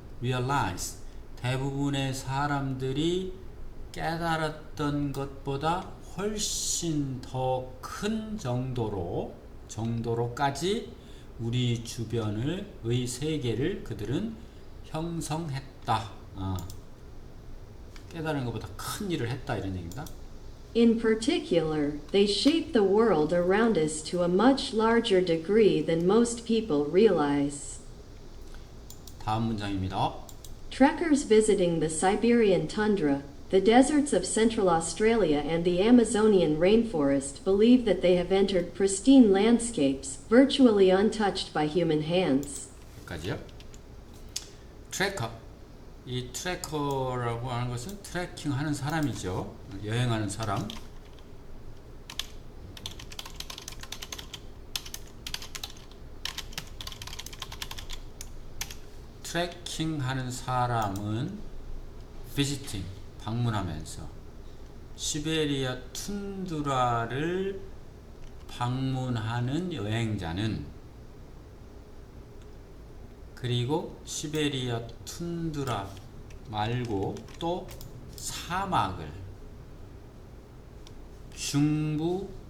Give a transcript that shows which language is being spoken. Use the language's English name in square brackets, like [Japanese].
[Korean] realize 대부분의 사람들이 깨달았던 것보다 훨씬 더 큰 정도로까지 우리 주변의 세계를 그들은 형성했다. 깨달은 것보다 큰 일을 했다 이런 얘기입니다. [English] In particular, they shaped the world around us to a much larger degree than most people realize. [Korean] 다음 문장입니다. [English] Trekkers visiting the Siberian tundra, the deserts of Central Australia and the Amazonian rainforest believe that they have entered pristine landscapes, virtually untouched by human hands. [Korean] 여기까지요. 트래커. 이 트래커라고 하는 것은 트래킹하는 사람이죠. 여행하는 사람. 트래킹하는 사람은 visiting 방문하면서 시베리아 툰드라를 방문하는 여행자는 그리고 시베리아 툰드라 말고 또 사막을 중부